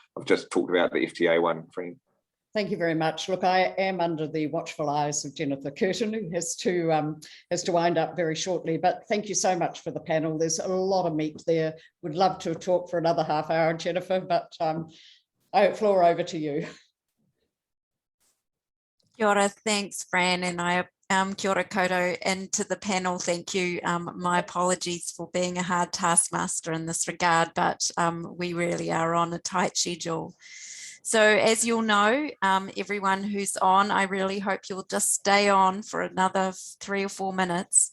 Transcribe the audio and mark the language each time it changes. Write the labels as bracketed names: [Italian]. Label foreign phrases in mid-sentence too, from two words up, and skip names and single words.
[English] But I've just talked about the FTA one, Fran. Thank you very much. Look, I am under the watchful eyes of Jennifer Curtin, who has to wind up very shortly. But thank you so much for the panel. There's a lot of meat there. Would love to talk for another half hour, Jennifer, but floor over to you. [Māori] Kia ora, [English] thanks, Fran, and I [Māori] kia ora koutou, [English] and to the panel, thank you. My apologies for being a hard taskmaster in this regard, but we really are on a tight schedule. So as you'll know, everyone who's on, I really hope you'll just stay on for another 3 or 4 minutes.